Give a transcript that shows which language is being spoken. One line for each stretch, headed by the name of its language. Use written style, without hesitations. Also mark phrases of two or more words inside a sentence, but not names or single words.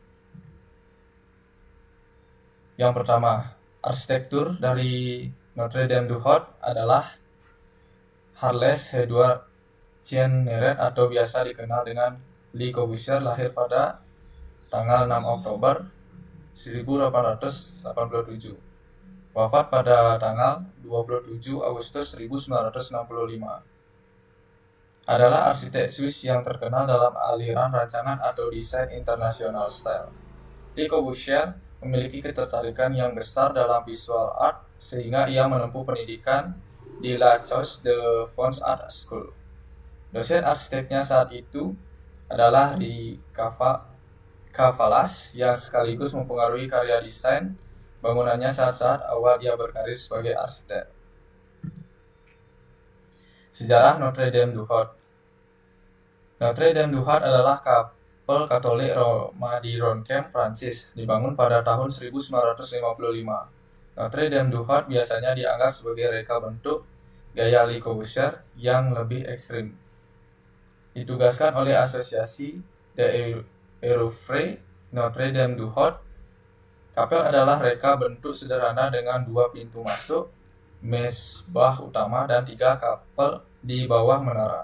Indonesian: Yang pertama, arsitektur dari Notre Dame du Hot adalah Charles Edouard Jeanneret atau biasa dikenal dengan Le Corbusier, lahir pada tanggal 6 Oktober 1887. Wafat pada tanggal 27 Agustus 1965. Adalah arsitek Swiss yang terkenal dalam aliran rancangan atau desain
English: international style.
Indonesian: Le Corbusier memiliki ketertarikan yang besar dalam
English: visual art
Indonesian: sehingga ia menempuh pendidikan di La Chosse de Fonds Art School. Dosen arsiteknya saat itu adalah di Cavalas yang sekaligus mempengaruhi karya desain bangunannya saat-saat awal ia berkarir sebagai arsitek. Sejarah Notre Dame du Hot. Notre Dame du Hot adalah kapel Katolik Roma di Ronchem, Prancis, dibangun pada tahun 1955. Notre Dame du Hot biasanya dianggap sebagai reka bentuk gaya Le Corbusier yang lebih ekstrim. Ditugaskan oleh Asosiasi de Œuvre Notre Dame du Hot. Kapel adalah reka bentuk sederhana dengan 2 pintu masuk, mesbah utama, dan 3 kapel di bawah menara.